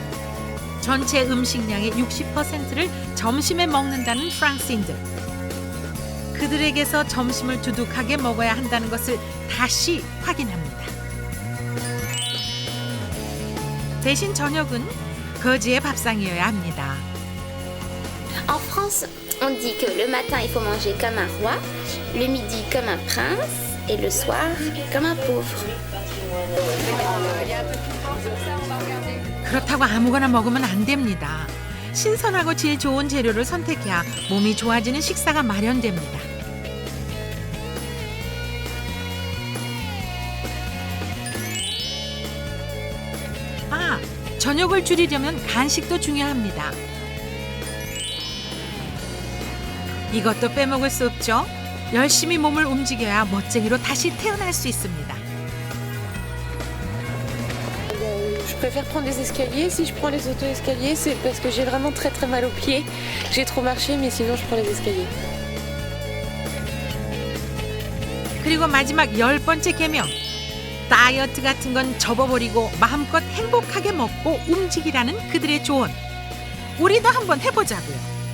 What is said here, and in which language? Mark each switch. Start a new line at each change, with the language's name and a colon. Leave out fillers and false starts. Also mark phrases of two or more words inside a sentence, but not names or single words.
Korean: 전체 음식량의 60%를 점심에 먹는다는 프랑스인들. 그들에게서 점심을 두둑하게 먹어야 한다는 것을 다시 확인합니다. 대신 저녁은 거지의 밥상이어야 합니다. En France, on dit que le matin, il faut manger comme un roi, le midi comme un prince et le soir comme un pauvre. 그렇다고 아무거나 먹으면 안 됩니다. 신선하고 질 좋은 재료를 선택해야 몸이 좋아지는 식사가 마련됩니다. 저녁을 줄이려면 간식도 중요합니다. 이것도 빼먹을 수 없죠. 열심히 몸을 움직여야 멋쟁이로 다시 태어날 수 있습니다.
French: Je préfère prendre les escaliers. Si je prends les auto-escaliers, c'est parce que j'ai vraiment très très mal aux pieds. J'ai trop marché, mais sinon je prends les escaliers.
Korean: 그리고 마지막 10번째 계명. 다이어트 같은 건 접어버리고 마음껏 행복하게 먹고 움직이라는 그들의 조언. 우리도 한번 해보자고요.